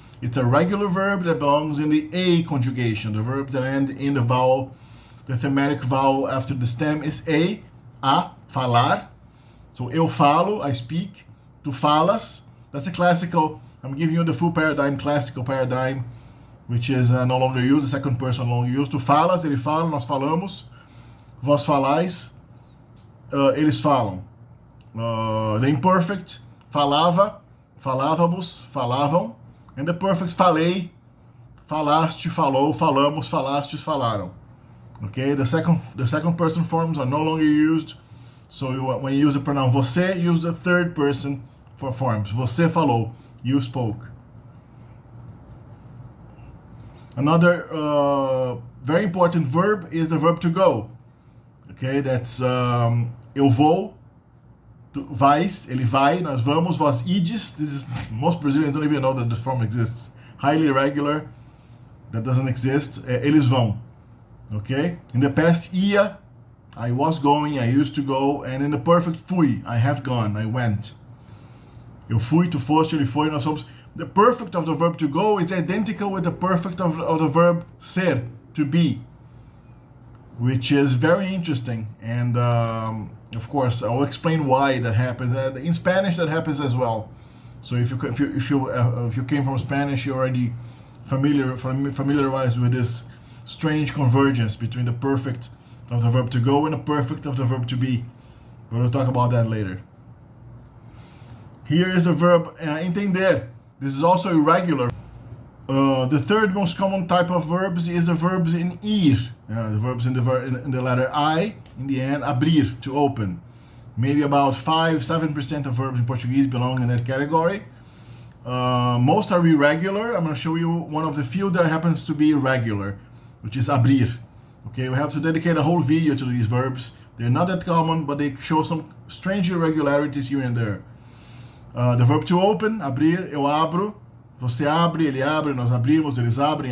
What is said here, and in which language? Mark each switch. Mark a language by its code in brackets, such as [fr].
[en] It's a regular verb that belongs in the a conjugation, the verb that ends in the vowel. The thematic vowel after the stem is a falar. So [pt] eu falo, [en] I speak. [pt] Tu falas, [en] that's a classical, I'm giving you the full paradigm, classical paradigm, which is no longer used, the second person no longer used. [pt] Tu falas, ele fala, nós falamos. Vós falais, eles falam. [en] The imperfect, [pt] falava, falávamos, falavam. [en] And the perfect, [pt] falei, falaste, falou, falamos, falastes, falaram. [en] Okay, the second person forms are no longer used. So when you use the pronoun você, use the third person for forms. [pt] Você falou, [en] you spoke. Another very important verb is the verb to go. Okay, that's [pt] eu vou, tu vais, ele vai, nós vamos, vós ides. [en] Most Brazilians don't even know that this form exists. Highly irregular, that doesn't exist. [pt] Eles vão. [en] Okay? In the past, ia, I was going, I used to go. And in the perfect, fui, I have gone, I went. [pt] Eu fui, tu foste, ele foi, nós fomos. [en] The perfect of the verb to go is identical with the perfect of the verb ser, to be, which is very interesting. And of course, I'll explain why that happens. In Spanish, that happens as well. So if you came from Spanish, you're already familiarized with this strange convergence between the perfect of the verb to go and the perfect of the verb to be. But we'll talk about that later. Here is the verb entender. This is also irregular. The third most common type of verbs is the verbs in ir. The verbs in the letter I, in the end, abrir, to open. Maybe about 5-7% of verbs in Portuguese belong in that category. Most are irregular. I'm going to show you one of the few that happens to be irregular, which is abrir. Okay, we have to dedicate a whole video to these verbs. They're not that common, but they show some strange irregularities here and there. The verb to open, abrir, [pt] eu abro. Você abre, ele abre, nós abrimos, eles abrem.